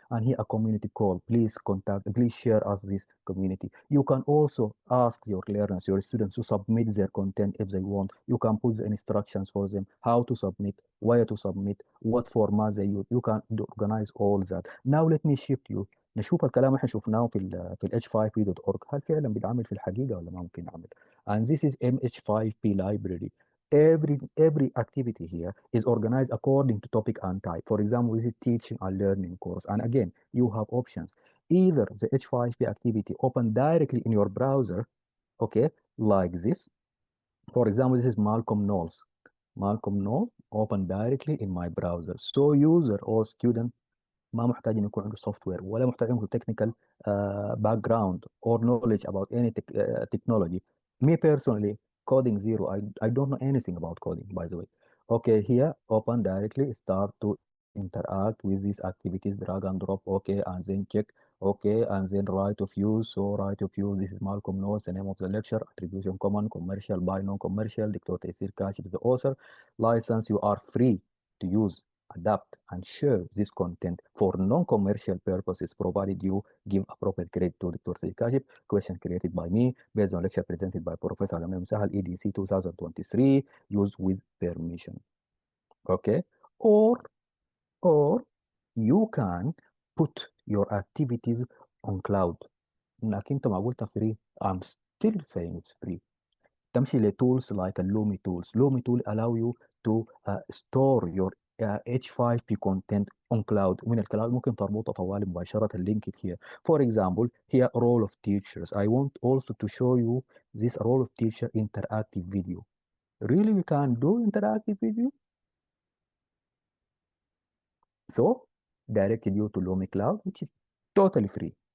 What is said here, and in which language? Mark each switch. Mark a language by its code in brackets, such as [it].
[en] And here a community call. Please share us this community. You can also ask your learners, your students to submit their content if they want. You can put the instructions for them, how to submit, where to submit, what format they use. You can organize all that. Now let me shift you. [ar] نشوف الكلام اللي احنا شفناه في ال h5p.org هل فعلا بيتعمل في الحقيقة ولا ما ممكن نعمل. [en] And this is MH5P library. Every activity here is organized according to topic and type. For example, this is teaching and learning course. And again, you have options. Either the H5P activity open directly in your browser, okay, like this. For example, this is Malcolm Knowles. Malcolm Knowles open directly in my browser. So user or student [ar] ما محتاج انه يكون عنده سوفت وير ولا محتاج عنده تكنيكال باك جراوند [en] or knowledge about any technology. Me personally, coding zero. I don't know anything about coding, by the way. Okay, here open directly, start to interact with these activities, drag and drop, okay, and then check. Okay, and then right of use. So right of use, this is Malcolm notes, the name of the lecture, attribution common, commercial by non-commercial, Dr. Taysir Kashif is the author. License, you are free to use, adapt, and share this content for non-commercial purposes, provided you give appropriate credit to Dr. Taysir Kashif. Question created by me, based on lecture presented by Professor Elamin Sahal, EDC 2023, used with permission. Okay, or you can put your activities on cloud. [ar] انك انت ما قلت [en] free, I'm still saying it's free. [ar] تمشي ل [en] tools like a Lumi tools. Lumi tool allow you to store your H5P content on cloud. [ar] من الكلاود ممكن تربطه طوالي مباشرة [en] link it here. For example, here role of teachers. I want also to show you this role of teacher interactive video. Really, we can do interactive video? So, directed you to Lumi Cloud, which is totally free.